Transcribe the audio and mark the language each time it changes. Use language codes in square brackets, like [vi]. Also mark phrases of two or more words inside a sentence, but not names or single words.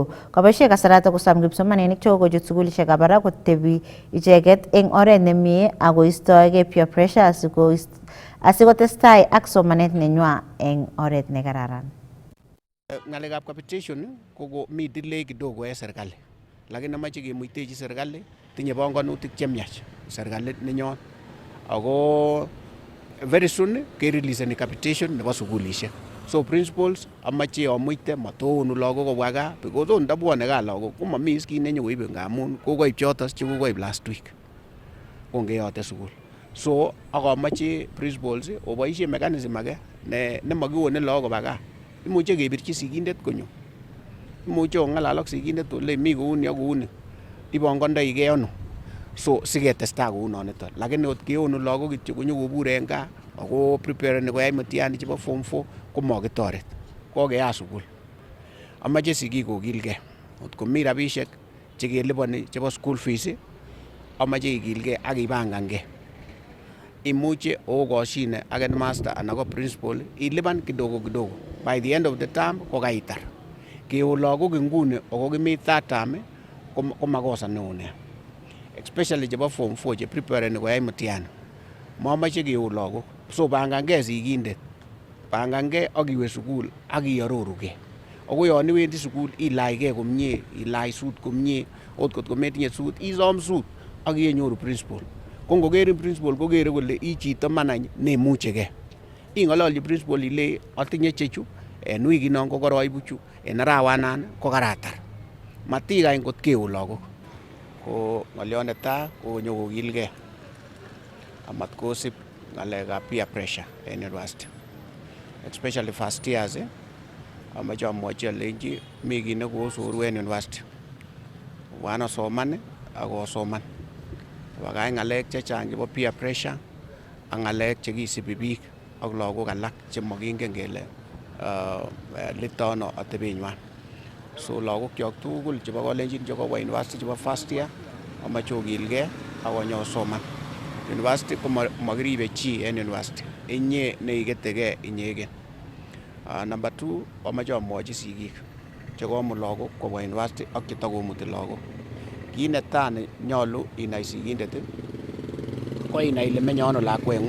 [kln] Kaboisie kasarata kosam kipsomaninik chokochut sugulishekab barak kotebi icheket eng oret nemie akoistoege [en] peer pressure [kln] asikotestai ak somanet nenywa eng oret nekararan. Ngalekab capitation koko mi delay kidogo serikali, lakini namache kemuitechi serikali tinye panganutik chemiach serikali nenyon, ako [en] very soon [kln] ke release capitation nebo sugulishek. So principals amache amuite matonu lagok kobwa gaa because on ndabwone gaa lagok komami kit nenyokoibe ngamun kokoib chotos chekokoib [en] last week [kln] kongeyote sugul. So akamache principals oboisie mechanism age nemakiwone lagok koba gaa. Imuche kebirchi sigindet konyo, imuche ongalal ak sigindet ole mi kouni ak kouni ibangandoige ano, so siketestai kounoniton. Lakini ot keonu lagok kityo konyokobur en gaa ako prepareni koyai mtihani chebo form 4 komakitoret, kokeyat sugul. Amache sigik kokilgei, ot komi rabisiek chekeliponi chebo [en] school fees [kln] amache ikilgei ak ibangange. Imuche okoshine ak headmaster anan ko principal ilipan [sw] kidogo kidogo. [en] By the end of the term kokaitar. [kln] Keu lagok inguni ako kimi [en] third term [kln] ko makosa neo nea. Especially chebo form 4 che prepareni koyai mtihani. Mamache keu lagok. So bangange sigindet. Bangange ak iwe sukul ak iarorugei. Ako yon iwendi sukul ilaige komie, ilach suit komie, ot kot kometinye suit isom suit ak inyoru principal. Ko ngokerin principal kokere kole ii chito manany nemuchegei. Ing'ololji principal ile atinye chechu en wikinon ko koroibu chu en arawanan ko karatar. Matikany kot keon lagok. Ko ng'olyot netai ko nyokokilgei amat kosib ng'alekab [en] peer pressure [kln] en university, [en] especially first years. [kln] Amache amwochi alenji mi kit nekosoru en university. Wan asoman akosoman. Bakach ng'alek chechang chebo [en] peer pressure [kln] ak ng'alek chekisibi biik ak lagok alak chemakingen kele litono atebenywan. So lagok kyok tugul chebo kolenjin chekobwa university chebo [en] first year [kln] amache okilgei akonyosoman. University ko makiribe chi en university. Inye neiketegei inyegen. Number 2, amache amwochi sigik chekomut lagok kobwa university ak chetakomuti lagok. Kit netai nenyolu inai sigindet ko inai ile menye ano lakweng'ung.